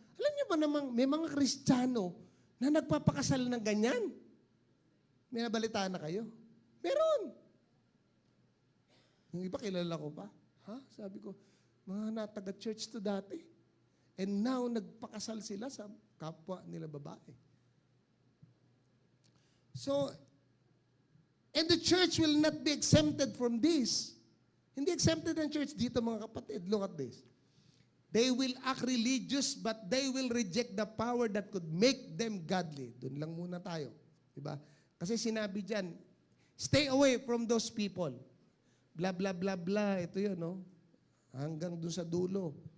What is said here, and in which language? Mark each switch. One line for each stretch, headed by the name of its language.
Filipino: Alam niyo ba namang may mga Kristiyano na nagpapakasal ng ganyan? May nabalitaan na kayo? Meron. Yung iba kilala ko pa. Ha? Sabi ko, mga nataga-church to dati. And now, nagpakasal sila sa kapwa nila babae.
English: So, and the church will not be exempted from this.
Filipino: Hindi exempted ang church dito mga kapatid.
English: Look at this. They will act religious but they will reject the power that could make them godly.
Filipino: Doon lang muna tayo. Diba? Kasi sinabi dyan,
English: stay away from those people.
Filipino: Blah, blah, blah, blah. Ito yun, no? Hanggang doon sa dulo.